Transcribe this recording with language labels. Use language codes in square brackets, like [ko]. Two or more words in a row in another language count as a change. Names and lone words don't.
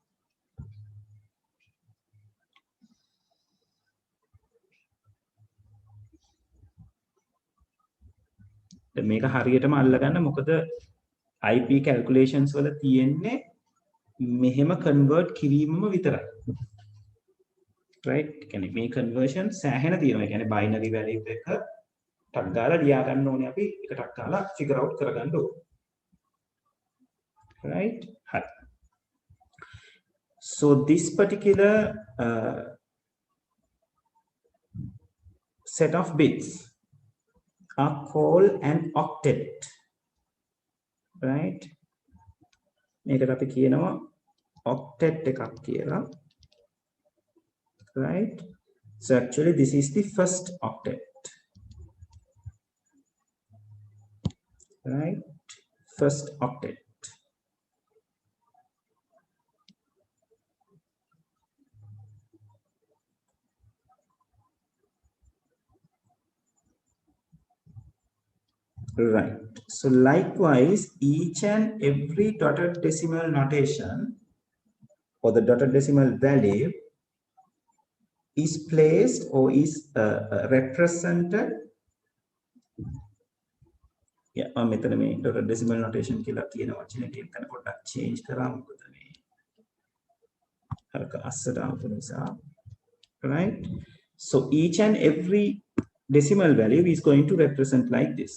[si] දැන් මේක හරියටම අල්ලගන්න මොකද [en] IP calculations [si] වල තියෙන්නේ මෙහෙම convert කිරීමම විතරයි. Right? කියන්නේ මේ conversion සෑහෙන තියෙනවා. කියන්නේ binary value එක ටක් ගාලා ලියා ගන්න ඕනේ අපි එක ටක් ගාලා [en] figure out [si] කරගන්න ඕනේ. Right? හරි. [en] So this particular set of bits are called an octet. Right? [si] මේකට අපි කියනවා octet එකක් කියලා. [en] Right? So actually this is the first octet. Right? First octet. Right. So likewise, each and every dotted decimal notation or the dotted decimal value is placed or is represented. Yeah, [si] මෙතන මේ [en] dotted decimal notation [si] කියලා කියන වචනේ එක්කන පොඩ්ඩක් change කරා මොකද මේ හරක අස්සට ආපු නිසා. [en] Right? So each and every decimal value is going to represent like this.